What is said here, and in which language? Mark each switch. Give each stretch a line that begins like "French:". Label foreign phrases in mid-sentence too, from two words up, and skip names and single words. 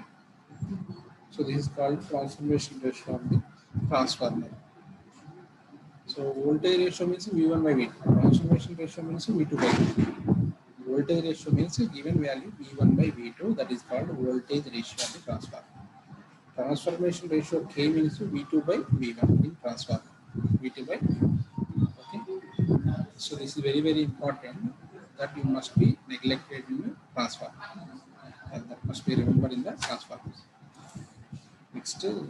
English: So this is called transformation ratio of the transformer. So voltage ratio means V1 by V2. Transformation ratio means V2 by V2. Voltage ratio means given value V1 by V2, that is called voltage ratio of the transformer. Transformation ratio K means V2 by V1 in transformer. V2 by V1. Okay. So this is very, very important that you must be neglected in the transformer. And that must be remembered in the transformers. Next,